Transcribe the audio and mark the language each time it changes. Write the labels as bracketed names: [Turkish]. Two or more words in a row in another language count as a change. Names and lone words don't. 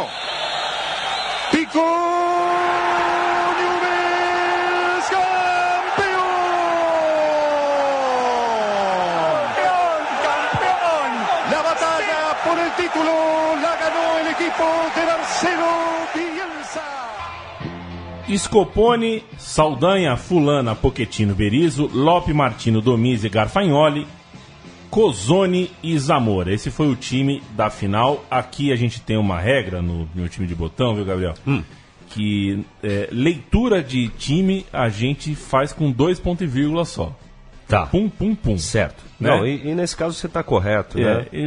[Spanish] Pico, Newell's campeón. Campeón. La batalla por el título la ganó el equipo de Marcelo Bielsa. [Portuguese] Scoponi, Saldanha, Fulana, Pochettino, Berizzo, Lope, Martino, Domizi, Garfagnoli, Cozzoni e Zamora. Esse foi o time da final. Aqui a gente tem uma regra no meu time de botão, viu, Gabriel? Que leitura de time a gente faz com 2 pontos e vírgula só. Tá. Pum, pum, pum. Certo. Né? Não, e nesse caso você está correto, né?